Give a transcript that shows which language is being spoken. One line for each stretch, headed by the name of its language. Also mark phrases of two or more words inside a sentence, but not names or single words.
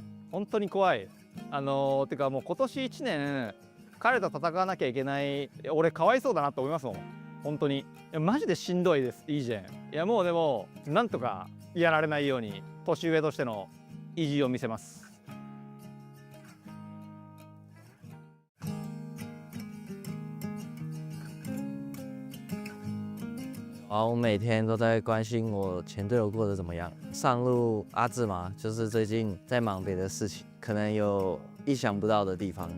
Japanese: 本当に怖い。てかもう今年1年彼と戦わなきゃいけない、俺かわいそうだなと思いますもん本当に。いやマジでしんどいですイージェン。いやもうでもなんとかやられないように年上としての意地を見せます。
Chinese: 我每天都在关心我前队友过得怎么样。上路阿志嘛，就是最近在忙别的事情，可能有意想不到的地方。